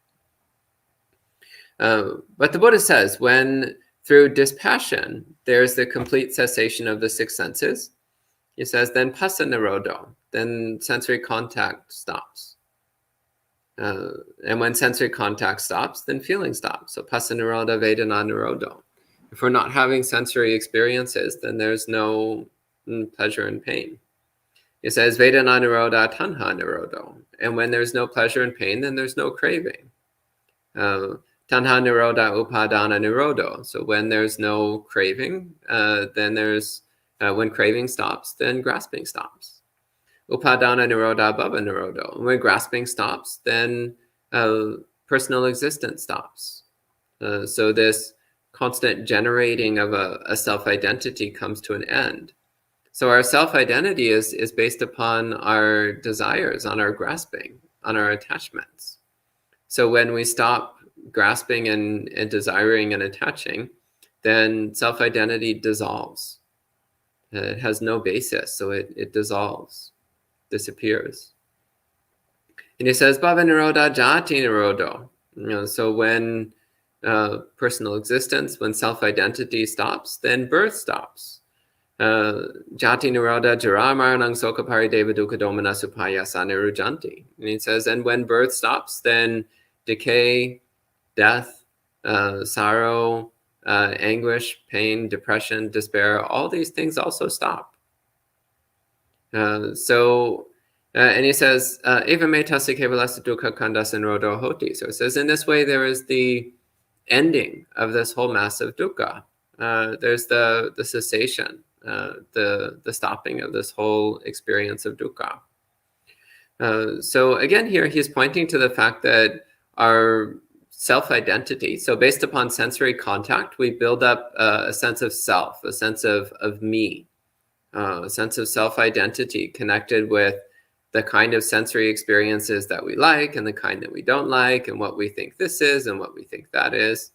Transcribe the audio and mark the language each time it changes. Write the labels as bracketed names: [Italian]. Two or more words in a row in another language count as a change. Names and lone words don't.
[English] But the Buddha says, when through dispassion, there's the complete cessation of the six senses, he says, then [Pali] passa nirodho, [English] then sensory contact stops. And when sensory contact stops, then feeling stops. [Pali] So passa nirodha, vedana nirodho. [English] If we're not having sensory experiences, then there's no pleasure and pain. It says [Pali] vedana nirodha, tanha nirodho. [English] And when there's no pleasure and pain, then there's no craving. [Pali] Tanha nirodha, upadana nirodho. [English] So when there's no craving, then there's when craving stops, then grasping stops. [Pali] Upadana nirodha, bhava nirodho. [English] When grasping stops, then personal existence stops. So this constant generating of a self-identity comes to an end. So our self-identity is based upon our desires, on our grasping, on our attachments. So when we stop grasping and desiring and attaching, then self-identity dissolves. It has no basis, so it dissolves, disappears. And he says, [Pali] bhava nirodha, jati nirodho. [English] So when personal existence, when self-identity stops, then birth stops. [Pali] Jati nirodha, jara maranang soka parideva dukkha domana supayasa nirujanti. [English] And he says, and when birth stops, then decay, death, sorrow, anguish, pain, depression, despair, all these things also stop. And he says, [Pali] eva me tassa kevalasa dukkha khandasa nirodho hoti. [English] So it says, in this way, there is the ending of this whole massive dukkha. There's the cessation, the stopping of this whole experience of dukkha. So again, here he's pointing to the fact that our self-identity, so based upon sensory contact, we build up a sense of self, a sense of me, a sense of self-identity connected with the kind of sensory experiences that we like and the kind that we don't like, and what we think this is and what we think that is.